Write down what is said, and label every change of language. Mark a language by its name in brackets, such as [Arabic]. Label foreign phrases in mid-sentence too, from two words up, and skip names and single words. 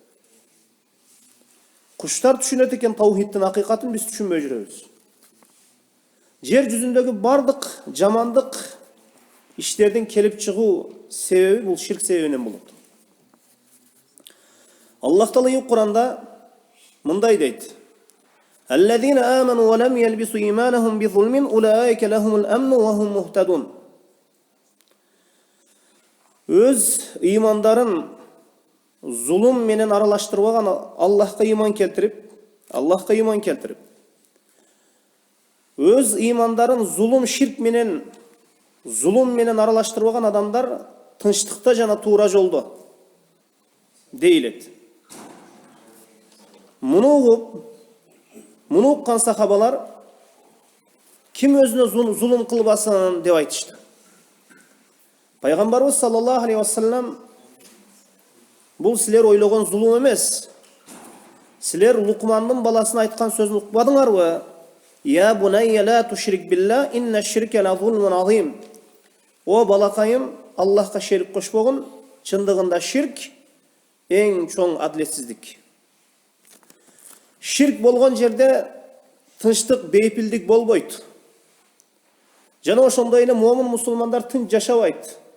[Kyrgyz] Куштар түшүнөт экен таухидтин акыйкатын, биз түшүнбөй жүрөбүз. Жер жүзүндөгү бардык жамандык иштердин келип чыгуу себеби бул ширк себебинен болот. Аллах Таала Куранда мындай дейт: [Arabic] "الذين آمنوا ولم يلبسوا إيمانهم بظلم أولئك لهم الأمن وهم مهتدون." [Kyrgyz] Өз имандарын zulüm менен аралаштырбаган Аллахка иман келтирип, өз имандарын ширк менен аралаштырбаган адамдар тынчтыкта жана туура жолдо дейилет. Муну уккан сахабалар ким өзүнө зулум кылбасын деп айтышты. Пайгамбарыбыз [Arabic] صلى الله عليه وسلم [Kyrgyz] бул силер ойлогон зулум эмес. Силер Лукмандын баласына айткан сөзүн укпадыңарбы? [Arabic] يا بني لا تشرك بالله إن الشرك لظلم عظيم. [Kyrgyz] О балакайым, Аллахка шерик кошпогун, чындыгында ширк эң чоң адилетсиздик. Ширк болгон жерде тынчтык, бейпилдик болбойт. Жана ошондой эле момун мусулмандар тынч жашабайт.